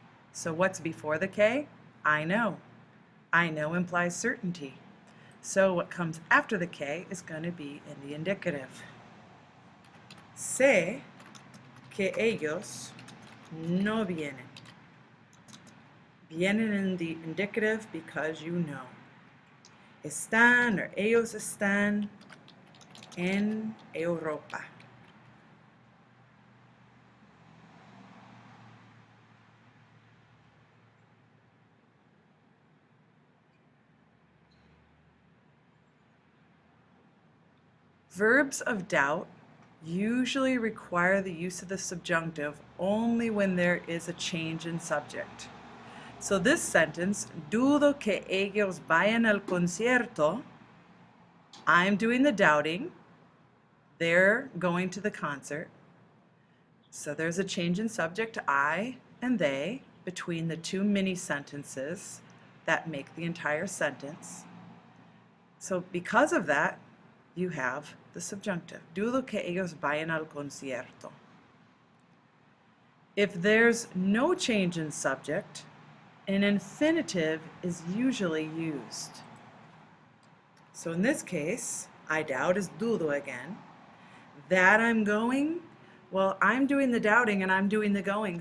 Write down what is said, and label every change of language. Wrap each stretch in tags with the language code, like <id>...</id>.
<en>So what's before the K? I know. I know implies certainty. So what comes after the K is going to be in the indicative.</en> <es>Sé que ellos no vienen.</es> <en>Vienen in the indicative because you know.</en> <es>Están or ellos están en Europa.</es> <en>Verbs of doubt usually require the use of the subjunctive only when there is a change in subject. So this sentence,</en> <es>dudo que ellos vayan al concierto,</es> <en>I'm doing the doubting, they're going to the concert. So there's a change in subject, I and they, between the two mini sentences that make the entire sentence. So because of that, you have the subjunctive.</en> <es>Dudo que ellos vayan al concierto.</es> <en>If there's no change in subject, an infinitive is usually used. So in this case, I doubt is dudo again. That I'm going, well, I'm doing the doubting and I'm doing the going.</en>